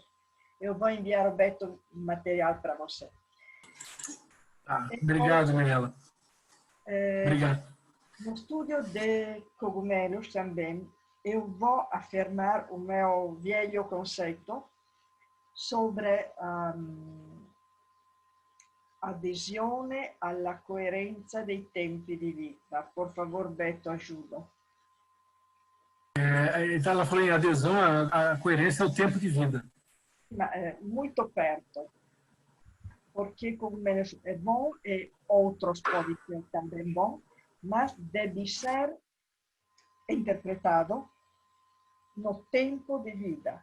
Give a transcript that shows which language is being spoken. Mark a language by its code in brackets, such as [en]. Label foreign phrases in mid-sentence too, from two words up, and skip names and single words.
[pt] Eu vou enviar o Beto material para você. Obrigado, Mirella. Obrigado. No estudo de cogumelos também, eu vou afirmar o meu velho conceito sobre [it] adesione alla coerenza dei tempi di vita. [pt] Por favor, Beto, ajuda. Então, ela falou em adesão à coerência ao tempo de vida. Muito perto. Porque cogumelos é bom e outros podem ser também bom, mas deve ser interpretado no tempo de vida.